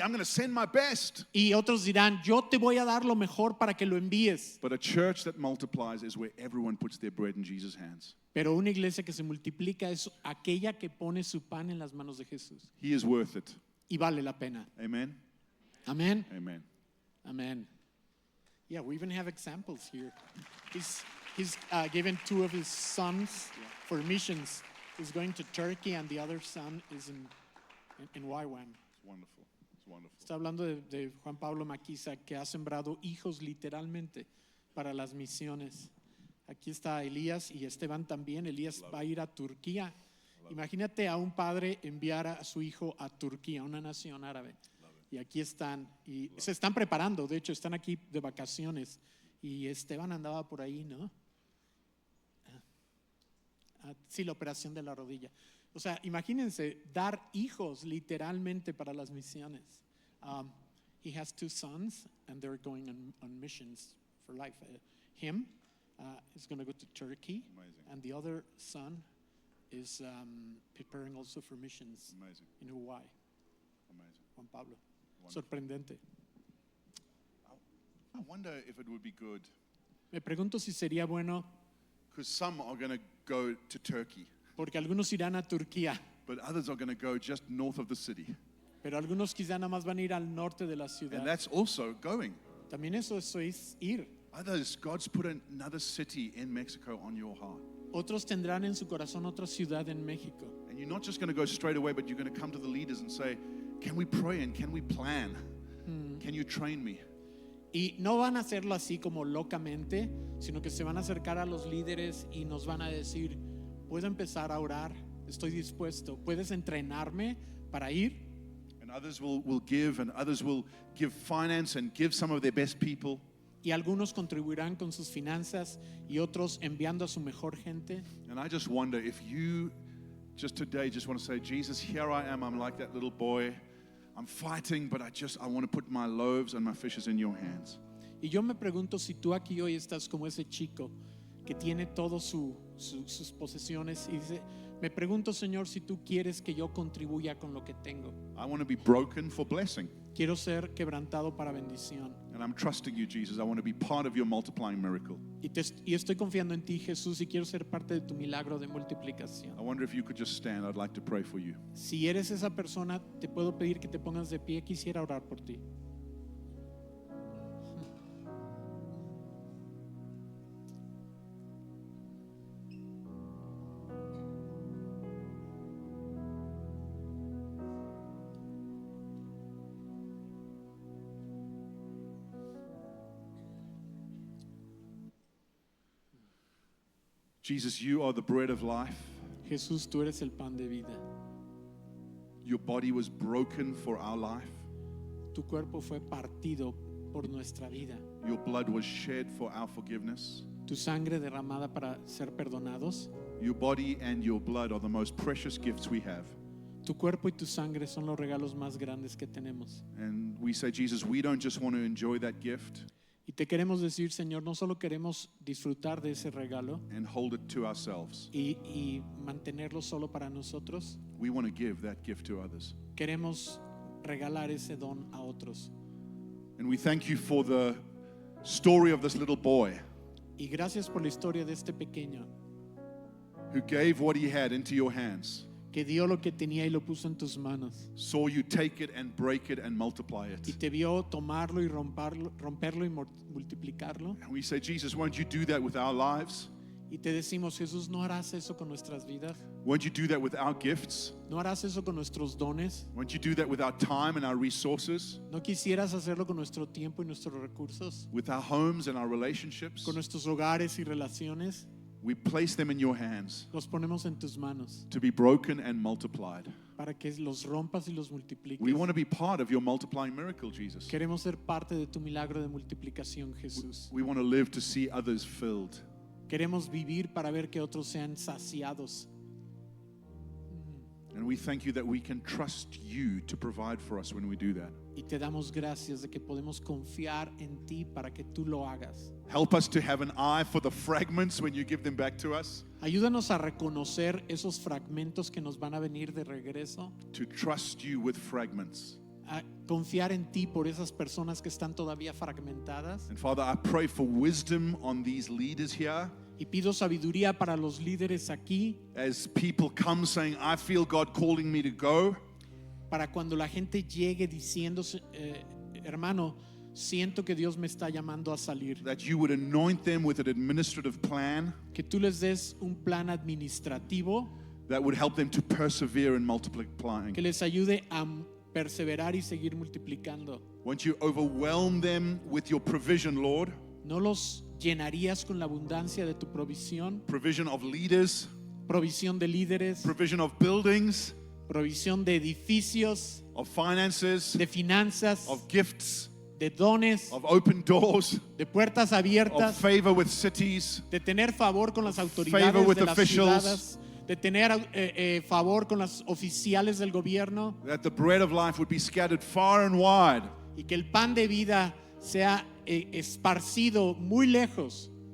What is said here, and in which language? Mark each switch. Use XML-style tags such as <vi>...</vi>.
<en>I'm going to send my best.</en> <es>Y otros dirán, yo te voy a dar lo mejor para que lo envíes.</es> <en>But a church that multiplies is where everyone puts their bread in Jesus' hands.</en> <es>Pero una iglesia que se multiplica es aquella que pone su pan en las manos de Jesús.</es> <en>He is worth it.</en> <es>Y vale la pena.</es> <en>Amen.</en> <es>Amén.</es> <en>Amen. Amen. Yeah, we even have examples here. He's given 2 of his sons for missions. He's going to Turkey and the other son is in YWAM. It's wonderful. It's wonderful.</en> <es>Está hablando de Juan Pablo Maquiza, que ha sembrado hijos literalmente para las misiones. Aquí está Elías y Esteban también. Elías va a ir a Turquía. Imagínate a un padre enviar a su hijo a Turquía, una nación árabe. Y aquí están, y se están preparando, de hecho están aquí de vacaciones. Y Esteban andaba por ahí, ¿no? Sí, la operación de la rodilla. O sea, imagínense dar hijos literalmente para las misiones.</es> <en>He has 2 sons and they're going on missions for life. Him is going to go to Turkey. Amazing. And the other son is preparing also for missions Amazing. in Hawaii. Amazing. Juan Pablo. Wonderful.</en> <es>Sorprendente.</es> <en>I wonder if it would be good,</en> <es>Me pregunto si sería bueno,</es> <en>because some are going to go to Turkey,</en> <es>porque algunos irán a Turquía,</es> <en>but others are going to go just north of the city.</en> <es>pero algunos quizá nada más van a ir al norte de la</es> <en>And</en> <es>ciudad.</es> <en>that's also going.</en> <es>También eso es ir.</es> <en>Others, God's put another city in Mexico on your heart.</en> <es>Otros tendrán en su corazón otra ciudad en México.</es> <en>And you're not just going to go straight away, but you're going to come to the leaders and say, can we pray and can we plan? Can you train me?</en> <es>Y no van a hacerlo así como locamente, sino que se van a acercar a los líderes y nos van a decir, puedo empezar a orar, estoy dispuesto, puedes entrenarme para ir.</es> <en>And others will give, and others will give finance and give some of their best people.</en> <es>Y algunos contribuirán con sus finanzas y otros enviando a su mejor gente.</es> <en>And I just wonder if you just today just want to say, Jesus, here I am. I'm like that little boy. I'm fighting, but I want to put my loaves and my fishes in your hands.</en> <es>Y yo me pregunto si tú aquí hoy estás como ese chico que tiene todas sus posesiones y dice, me pregunto, Señor, si tú quieres que yo contribuya con lo que tengo.</es> <en>I want to be broken for blessing.</en> <es>Quiero ser quebrantado para bendición.</es> <en>And I'm trusting you, Jesus. I want to be part of your multiplying miracle.</en> <es>Y estoy confiando en ti, Jesús, y quiero ser parte de tu milagro de multiplicación.</es> <en>I wonder if you could just stand. I'd like to pray for you.</en> <es>Si eres esa persona, te puedo pedir que te pongas de pie. Quisiera orar por ti.</es> <en>Jesus, you are the bread of life.</en> <es>Jesús, tú eres el pan de vida.</es> <en>Your body was broken for our life.</en> <es>Tu cuerpo fue partido por nuestra vida.</es> <en>Your blood was shed for our forgiveness.</en> <es>Tu sangre derramada para ser perdonados.</es> <en>Your body and your blood are the most precious gifts we have.</en> <es>Tu cuerpo y tu sangre son los regalos más grandes que tenemos.</es> <en>And we say, Jesus, we don't just want to enjoy that gift</en> <es>Y te queremos decir, Señor, no solo queremos disfrutar de ese regalo</es> <en>and hold it to ourselves.</en> <es>y mantenerlo solo para nosotros.</es> <en>We want to give that gift to others.</en> <es>Queremos regalar ese don a otros.</es> <en>And we thank you for the story of this little boy</en> <es>Y gracias por la historia de este pequeño</es> <en>who gave what he had into your hands,</en> <es>que dio lo que tenía y lo puso en tus manos.</es> <en>saw you take it and break it and multiply</en> <es>Y</es> <en>it.</en> <es>te vio tomarlo y romperlo y multiplicarlo.</es> <en>And we say, Jesus, won't you do that with our lives?</en> <es>Y te decimos, Jesús, ¿no harás eso con nuestras vidas?</es> <en>Won't you do that with our gifts?</en> <es>¿No harás eso con nuestros dones?</es> <en>Won't you do that with our time and our resources,</en> <es>¿No quisieras hacerlo con nuestro tiempo y nuestros recursos?</es> <en>with our homes and our relationships?</en> <es>Con nuestros hogares y relaciones.</es> <en>We place them in your hands</en> <es>Los ponemos en tus manos</es> <en>to be broken and multiplied.</en> <es>para que los rompas y los multipliques.</es> <en>We want to be part of your multiplying miracle, Jesus.</en> <es>Queremos ser parte de tu milagro de multiplicación, Jesús.</es> <en>We want to live to see others filled.</en> <es>Queremos vivir para ver que otros sean saciados.</es> <en>And we thank you that we can trust you to provide for us when we do that.</en> <es>Y te damos gracias de que podemos confiar en ti para que tú lo hagas.</es> <en>Help us to have an eye for the fragments when you give them back to us,</en> <es>Ayúdanos a reconocer esos fragmentos que nos van a venir de regreso,</es> <en>to trust you with fragments.</en> <es>a confiar en ti por esas personas que están todavía fragmentadas.</es> <en>And Father, I pray for wisdom on these leaders here</en> <es>Y pido sabiduría para los líderes aquí,</es> <en>as people come saying, I feel God calling me to go.</en> <es>para cuando la gente llegue diciendo, hermano, siento que Dios me está llamando a salir.</es> <en>That you would anoint them with an administrative plan</en> <es>Que tú les des un plan administrativo</es> <en>that would help them to persevere in multiplying.</en> <es>que les ayude a perseverar y seguir multiplicando.</es> <en>Won't you overwhelm them with your provision, Lord?</en> <es>¿No los llenarías con la abundancia de tu provisión?</es> <en>Provision of leaders,</en> <es>Provisión de líderes,</es> <en>provision of buildings,</en> <es>provisión de edificios,</es> <en>of finances,</en> <es>de finanzas,</es> <en>of gifts,</en> <es>de dones,</es> <en>of open doors,</en> <es>de puertas</es> <en>of</en> <es>abiertas,</es> <en>favor with cities,</en> <es>de tener favor con las</es> <en>favor</en> <es>autoridades</es> <en>with</en> <es>de las</es> <en>officials.</en> <es>ciudades, de tener favor con los oficiales del gobierno,</es> <en>that the bread of life would be scattered far and wide,</en> <es>y que el pan de vida sea esparcido muy lejos.</es>